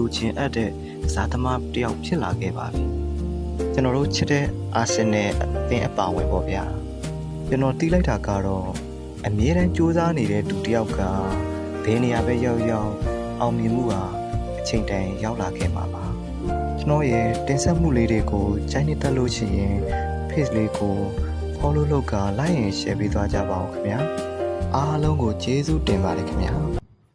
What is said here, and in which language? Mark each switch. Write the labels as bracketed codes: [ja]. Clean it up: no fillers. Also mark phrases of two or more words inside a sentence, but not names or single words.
[my] ချင်းအပ်တဲ့ကစားသမားတစ်ယောက်ဖြစ်လာခဲ့ပါပြီ။ကျွန်တော်တို့ချစ်တဲ့ Arsenal အသင်းအပါဝင်ပေါ့ဗျာ။ကျွန်တော်တီးလိုက်တာကတော့အမြဲတမ်းစူးစမ်းနေတဲ့သူတစ်ယောက်ကဘယ်နေရာပဲရောက်ရောက်အောင်မြင်မှုဟာအချိန်တန်ရောက်လာခဲ့မှာပါကျွန်တော်ရဲ့တင်ဆက်မှုလေးတွေကိုကြိုက်နှစ်သက်လို့ရှိရင် page လေးကို follow လုပ်က [en] like and share [my] ပေးသွားကြပါဦးခင်ဗျာအားလုံးကိုကျေးဇူးတင်ပါတယ်ခင်ဗျာ